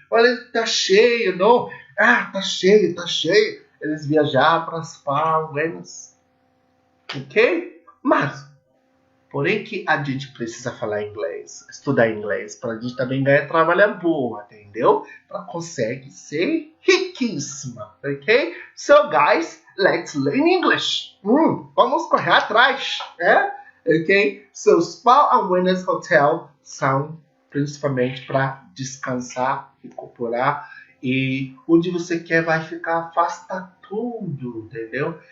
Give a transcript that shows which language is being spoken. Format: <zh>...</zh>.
<pt>Olha, tá cheio, não? Tá cheio. Eles viajaram para as Palmas, ok? Mas, porém que a gente precisa falar inglês, estudar inglês, para a gente também ganhar trabalho boa, entendeu? Para conseguir ser riquíssima, ok?</pt> <en>So, guys, let's learn English.</en> <pt>Vamos correr atrás, né? Ok? So, Spa Awareness Hotel são principalmente para descansar, recuperar e onde você quer vai ficar, afasta tudo, entendeu?</pt>